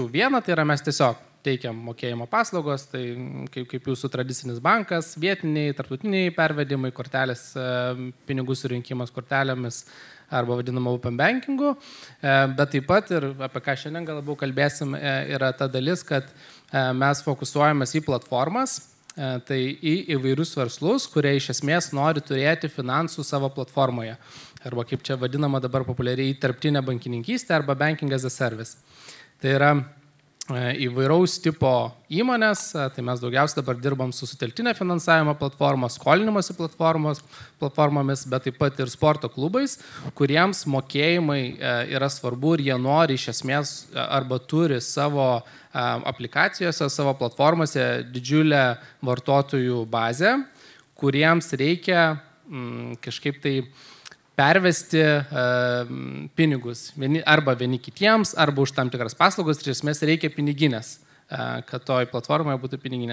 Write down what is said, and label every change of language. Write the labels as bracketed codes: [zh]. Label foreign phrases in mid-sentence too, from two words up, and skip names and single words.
[lt] Viena, tai yra mes tiesiog teikiam mokėjimo paslaugos, tai kaip jūsų tradicinis bankas, vietiniai, tarptautiniai pervedimai, kortelės, pinigų surinkimas kortelėmis arba vadinama [en] open bankingu, [lt] bet taip pat ir apie ką šiandien gal labiau kalbėsim, yra ta dalis, kad mes fokusuojamės į platformas, tai į įvairius verslus, kurie iš esmės nori turėti finansų savo platformoje, arba kaip čia vadinama dabar populiariai tarptinė bankininkystė arba [en] banking as a service. [lt] Tai yra įvairaus tipo įmonės, tai mes daugiausiai dabar dirbam su sutelktinė finansavimo platforma, skolinimosi platformomis, bet taip pat ir sporto klubais, kuriems mokėjimai yra svarbu ir jie nori iš esmės arba turi savo aplikacijose, savo platformose didžiulę vartotojų bazę, kuriems reikia kažkaip tai pervesti pinigus arba vieni kitiems, arba už tam tikras paslaugos, iš esmės reikia piniginės, kad toj platformoje būtų piniginė.